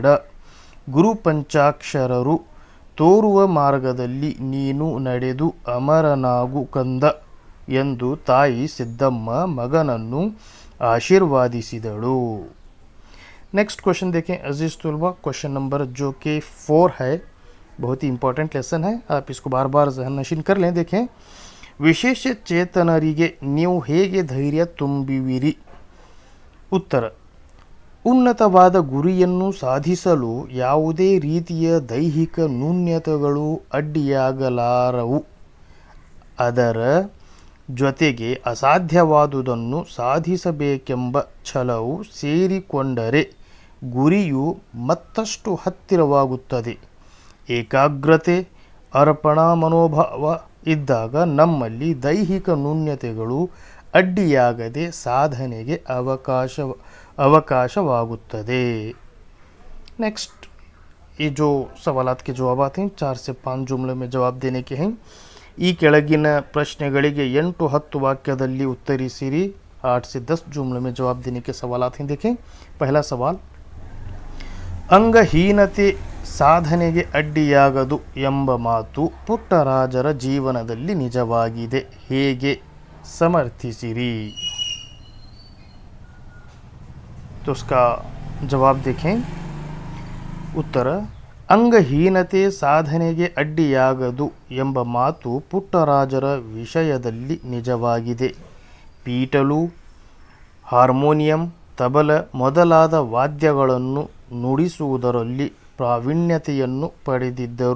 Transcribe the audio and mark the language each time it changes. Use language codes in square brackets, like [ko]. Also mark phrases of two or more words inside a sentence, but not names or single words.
[kn] ಗುರು ಪಂಚಾಕ್ಷರರು ತೋರುವ ಮಾರ್ಗದಲ್ಲಿ ನೀನು ನಡೆದು ಅಮರನಾಗು ಕಂದ ಎಂದು ತಾಯಿ ಸಿದ್ದಮ್ಮ ಮಗನನ್ನು आशीर्वादिसिदಳು. [en] next question [ur] دیکھیں عزیز طلبہ. [en] question number [ur] جو کہ 4 ہے، بہت ہی [en] important lesson [ur] ہے، آپ اس کو بار بار ذہن نشین کر لیں. دیکھیں. [kn] ವಿಶೇಷ ಚೇತನರಿಗೆ ನೀವು ಹೇಗೆ ಧೈರ್ಯ ತುಂಬುವಿರಿ. ಉತ್ತರ. ಉನ್ನತವಾದ ಗುರಿಯನ್ನು ಸಾಧಿಸಲು ಯಾವುದೇ ರೀತಿಯ ದೈಹಿಕ ನ್ಯೂನತೆಗಳು ಅಡ್ಡಿಯಾಗಲಾರವು. ಅದರ ಜೊತೆಗೆ ಅಸಾಧ್ಯವಾದುದನ್ನು ಸಾಧಿಸಬೇಕೆಂಬ ಛಲವು ಸೇರಿಕೊಂಡರೆ ಗುರಿಯು ಮತ್ತಷ್ಟು ಹತ್ತಿರವಾಗುತ್ತದೆ. ಏಕಾಗ್ರತೆ ಅರ್ಪಣಾ ಮನೋಭಾವ ಇದ್ದಾಗ ನಮ್ಮಲ್ಲಿ ದೈಹಿಕ ನ್ಯೂನತೆಗಳು ಅಡ್ಡಿಯಾಗದೆ ಸಾಧನೆಗೆ ಅವಕಾಶವಾಗುತ್ತದೆ. [ur] نیکسٹ یہ جو سوالات کے جوابات ہیں 4 سے 5 جملے میں جواب دینے کے ہیں. [kn] ಈ ಕೆಳಗಿನ ಪ್ರಶ್ನೆಗಳಿಗೆ 8-10 ವಾಕ್ಯದಲ್ಲಿ ಉತ್ತರಿಸಿರಿ. [ur] 8 سے 10 جملے میں جواب دینے کے سوالات ہیں. دیکھیں۔ پہلا سوال. [kn] ಅಂಗಹೀನತೆ ಸಾಧನೆಗೆ ಅಡ್ಡಿಯಾಗದು ಎಂಬ ಮಾತು ಪುಟ್ಟರಾಜರ ಜೀವನದಲ್ಲಿ ನಿಜವಾಗಿದೆ. ಹೇಗೆ ಸಮರ್ಥಿಸಿರಿ. [ur] تو اس کا جواب دیکھیں. اتر. [kn] ಅಂಗಹೀನತೆ ಸಾಧನೆಗೆ ಅಡ್ಡಿಯಾಗದು ಎಂಬ ಮಾತು ಪುಟ್ಟರಾಜರ ವಿಷಯದಲ್ಲಿ ನಿಜವಾಗಿದೆ. ಪೀಟಲು, ಹಾರ್ಮೋನಿಯಂ, ತಬಲ ಮೊದಲಾದ ವಾದ್ಯಗಳನ್ನು ನುಡಿಸುವುದರಲ್ಲಿ ಪ್ರಾವೀಣ್ಯತೆಯನ್ನು ಪಡೆದಿದ್ದರು.